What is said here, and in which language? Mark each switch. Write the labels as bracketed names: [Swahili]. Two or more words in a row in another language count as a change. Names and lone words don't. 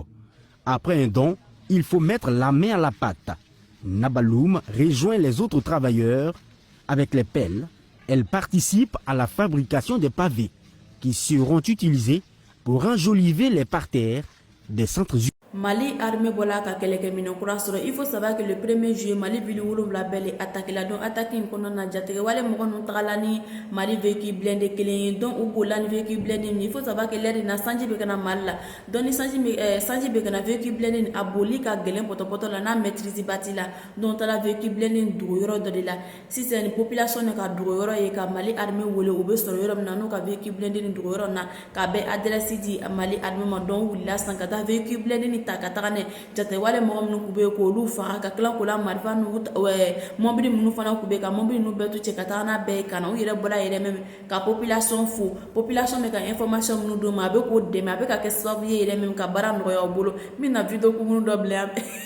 [French] Après un don, il faut mettre la main à la pâte. Nabaloum rejoint les autres travailleurs. Avec les pelles, elle participe à la fabrication des pavés qui seront utilisés pour enjoliver les parterres des centres urbains. [Bambara] Mali armée bola ka keleke minokura sɔrɔ [French] il faut savoir que le 1er juillet [Bambara] Mali ville wolonwula bɛɛ le attaqué la donc attaque in kɔnɔna na jatigɛ wale mɔgɔ ninnu tagala ni Mali [French] véhicule blindé [Bambara] kelen ye donc u bolila ni [French] véhicule blindé [Bambara] min [French] il faut savoir que l'heure [Bambara] na sanji bɛ kana Mali la donc ni sanji bɛ kana [French] véhicule blindé [Bambara] ni a boli ka gɛlɛn pɔtɔpɔtɔ la n'a maîtrise bati la donc taara [French] véhicule blindé [Bambara] ni dogo yɔrɔ dɔ de la sisan ni population ne ka dogo yɔrɔ ye ka Mali armée wele u bɛ sɔrɔ yɔrɔ min na n'u ka [French] véhicule blindé [Bambara] ni dogo yɔrɔ na ka bɛ adresse di Mali armée ma donc wulila san ka taa [French] véhicule blindé [Bambara] ni ta ka taga ne jate wale mɔgɔ minnu kun bɛ yen k'olu faga ka tila k'o la marifa n'u mɔbili minnu fana kun bɛ yen ka mɔbili ninnu bɛɛ to cɛ ka taga n'a bɛɛ ye ka na u yɛrɛ bɔra yɛrɛ même ka population fo population bɛ ka information minnu d'u ma a bɛ k'o dɛmɛ a bɛ ka kɛ sababu ye yɛrɛ même ka baara nɔgɔya u bolo n bɛna video kunkurun dɔ bila yan